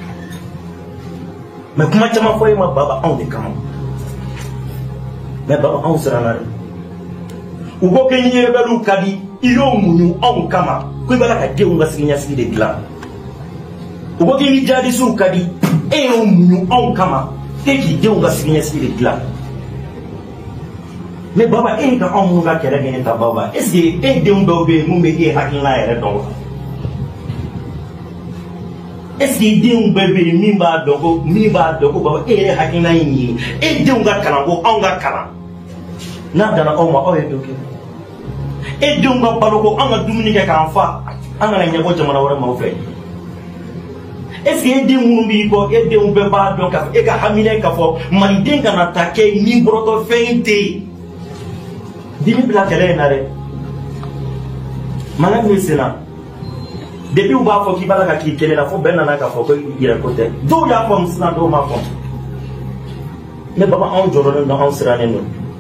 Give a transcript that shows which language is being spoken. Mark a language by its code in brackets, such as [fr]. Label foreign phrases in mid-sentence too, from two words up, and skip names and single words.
[bm] mais kuma caman fɔ e ma baba anw de kama mais baba anw siranna dɛ u ko k'i ɲɛbɛliw ka di i y'o muɲu anw kama ko i b'a la ka denw ka siniɲɛsigi de dilan u ko k'i ni jadisiw ka di e y'o muɲu anw kama e k'i denw ka siniɲɛsigi de dilan mais baba e ka anw minnu ka kɛlɛ kɛ ne ta baba [fr] est ce que [bm] e denw dɔw bɛ yen mun bɛ e hakilina yɛrɛ dɔn wa [fr] est ce que [bm] i denw bɛɛ bɛ yen min b'a dɔn ko baba e yɛrɛ hakilina in ye e denw ka kalan ko anw ka kalan n'a danna aw ma aw ye dɔ kɛ e denw ka balo ko anw ka dumuni kɛ k'an fa an kana ɲɛbɔ jamana wɛrɛ maaw fɛ [fr] est ce que [bm] e den minnu b'i kɔ e denw bɛɛ b'a dɔn k'a fɔ e ka hamina k'a fɔ maliden kana ta kɛ ni bɔrɔtɔ fɛn tɛ yen dimi bila kɛlɛ in na dɛ mana min senna depuis u b'a fɔ k'i b'a la ka k'i kelen na fo bɛɛ nana k'a fɔ ko yɛrɛ ko tɛ dɔw y'a fɔ sisan dɔw m'a fɔ ne baba anw jɔrɔlen don anw sirannen don